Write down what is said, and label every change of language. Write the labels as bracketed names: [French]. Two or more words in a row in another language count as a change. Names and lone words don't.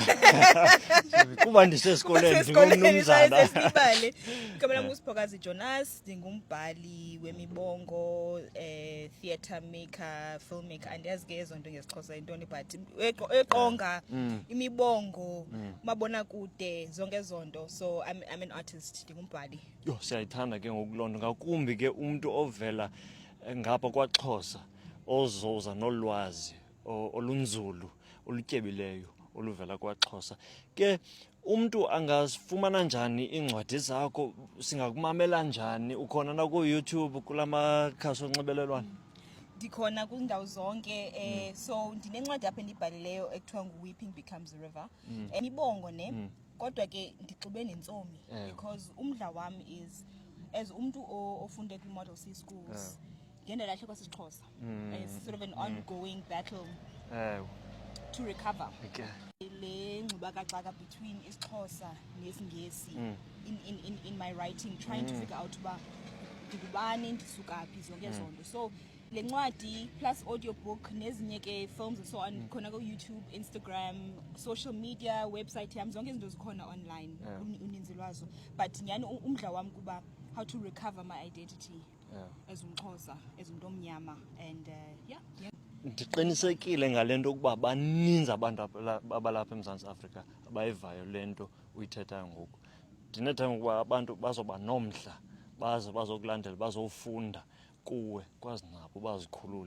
[Xhosa] Kuba ndisesikolweni ndingumnumzana. Sesibale. Igama lam nguSipokazi Jonas, ndingumbhali wemibongo, [English] theatre maker, filmmaker. [Xhosa] Andiyazi ke ezo nto ngesiXhosa intoni but eqonga imibongo, mabonakude, zonke ezo nto. [English] So I'm an artist, ndingumbhali. [Xhosa] Yho, siyayithanda ke ngoku lonto ngakumbi ke umuntu ovela ngapha kwaXhosa ozoza nolwazi olunzulu olutyebileyo oluvela kwaXhosa. Ke umuntu angazifumana njani iincwadi zakho, singakumamela njani? Ukhona na ku YouTube kulamakhasi onxibelelwano? Ndikhona kwiindawo zonke, so ndinencwadi apha endibhalileyo ekuthiwa ngu-Weeping Becomes a River. Imibongo ne, kodwa ke ndigxibe nentsomi because umdla wam [English] is as [Xhosa] umntu ofunde kwi-Model C schools. Ndiyendalahle kwasisiXhosa. [English] It's sort of an ongoing battle to recover. [Xhosa] Le ngxubakaxaka between isiXhosa nesiNgesi [English] in my writing, trying to figure out [Xhosa] uba ndingubani, ndisuka phi, zonke ezo nto. So le ncwadi [English] plus audiobook [Xhosa] nezinye ke [English] films and so on [Xhosa] khona ku YouTube, Instagram, [English] social media, [Xhosa] website yam, zonke izinto zikhona online, uninzi lwazo. [English] But [Xhosa] nyani umdla wam kuba [English] how to recover my identity as umXhosa, as [Xhosa] umuntu omnyama, [English] and [Xhosa] Ndiqinisekile ngalento ukuba baninzi abantu abalapha eMzantsi Afrika abayivayo lento uyithethayo ngoku. Ndinethemba ukuba abantu bazoba nomdla, bazokulandela, bazofunda kuwe, kwazi nabo bazikhulule.